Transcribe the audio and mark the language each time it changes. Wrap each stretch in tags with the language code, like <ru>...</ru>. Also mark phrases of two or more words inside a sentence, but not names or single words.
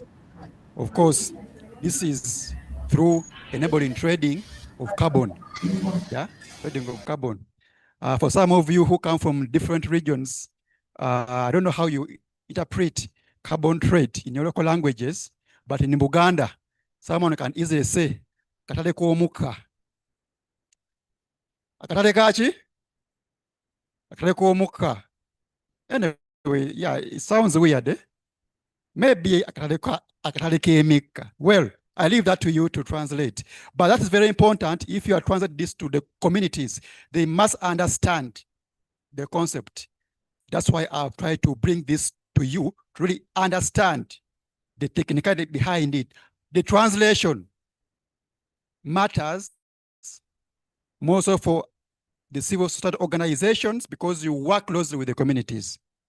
<en>Of course, this is through enabling trading of carbon. Yeah, trading of carbon. For some of you who come from different regions, I don't know how you interpret carbon trade in your local languages, but in Buganda, someone can easily say,</en> <lg>katale komuka. Katale kachi? Katale komuka.</lg> <en>Anyway, yeah, it sounds weird, eh?</en> <lg>Maybe akatale kemika.</lg> <en>Well, I leave that to you to translate. But that's very important. If you are translating this to the communities, they must understand the concept. That's why I've tried to bring this to you to really understand the technicality behind it. The translation matters more so for the civil society organizations because you work closely with the communities.</en>